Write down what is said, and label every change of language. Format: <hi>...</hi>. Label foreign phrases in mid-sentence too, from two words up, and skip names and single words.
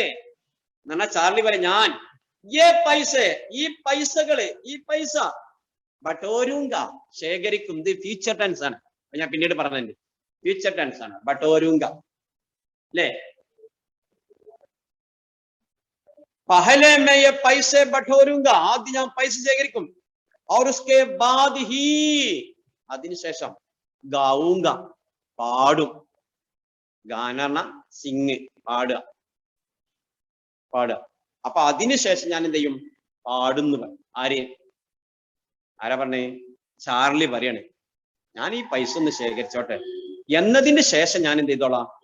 <ml>എന്നാ ചാർലി പറയാം, ഞാൻ ഈ പൈസ ബട്ടോരൂങ്ക, ശേഖരിക്കും. ഇത് ഫ്യൂച്ചർ ടെൻസ് ആണ്, ഞാൻ പിന്നീട് പറഞ്ഞത് ഫ്യൂച്ചർ ടെൻസ് ആണ്. ബട്ടോരൂങ്ക, അല്ലേ?</ml> <hi>पहले मैं ये पैसे बटोरूँगा,</hi> <ml>ആദ്യം ഞാൻ പൈസ ശേഖരിക്കും.</ml> <hi>और उसके बाद ही,</hi> <ml>അതിനുശേഷം ഗാഊങ്ക, പാടും. ഗാന സിംഗ്, പാടുക. അപ്പൊ അതിനുശേഷം ഞാൻ എന്ത് ചെയ്യും? പാടുന്നു. ആരാ പറഞ്ഞേ? ചാർലി പറയണേ, ഞാൻ ഈ പൈസ ഒന്ന് ശേഖരിച്ചോട്ടെ, എന്നതിന് ശേഷം ഞാൻ എന്ത് ചെയ്തോളാം?</ml>